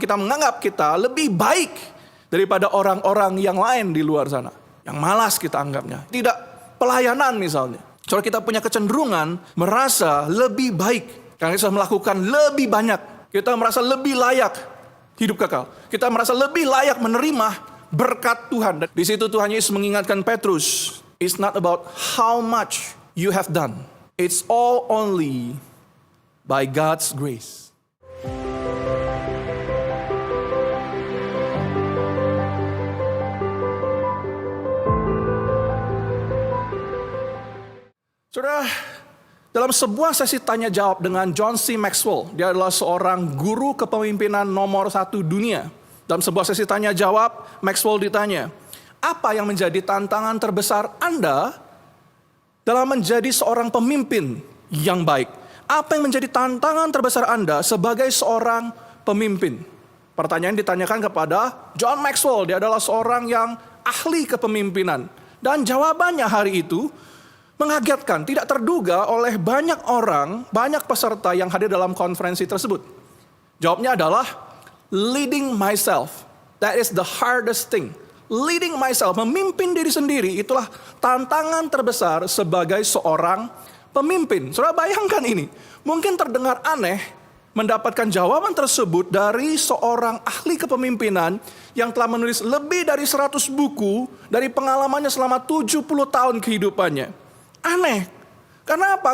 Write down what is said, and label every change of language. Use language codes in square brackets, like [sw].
[id] Kita menganggap kita lebih baik daripada orang-orang yang lain di luar sana. Yang malas kita anggapnya. Tidak pelayanan misalnya. Soalnya kita punya kecenderungan merasa lebih baik. Karena kita melakukan lebih banyak. Kita merasa lebih layak hidup kekal. Kita merasa lebih layak menerima berkat Tuhan. Dan di situ Tuhan Yesus mengingatkan Petrus, [en] it's not about how much you have done. It's all only by God's grace. [id] Saudara, dalam sebuah sesi tanya jawab dengan John C. Maxwell, dia adalah seorang guru kepemimpinan nomor 1 dunia. Dalam sebuah sesi tanya jawab, Maxwell ditanya, apa yang menjadi tantangan terbesar Anda dalam menjadi seorang pemimpin yang baik? Apa yang menjadi tantangan terbesar Anda sebagai seorang pemimpin? Pertanyaan ditanyakan kepada John Maxwell, dia adalah seorang yang ahli kepemimpinan. Dan jawabannya hari itu mengagetkan, tidak terduga oleh banyak orang, banyak peserta yang hadir dalam konferensi tersebut. Jawabnya adalah, [en] leading myself, that is the hardest thing. Leading myself, [id] memimpin diri sendiri, itulah tantangan terbesar sebagai seorang pemimpin. Saudara bayangkan ini, mungkin terdengar aneh mendapatkan jawaban tersebut dari seorang ahli kepemimpinan yang telah menulis lebih dari 100 buku dari pengalamannya selama 70 tahun kehidupannya. Aneh. Karena apa?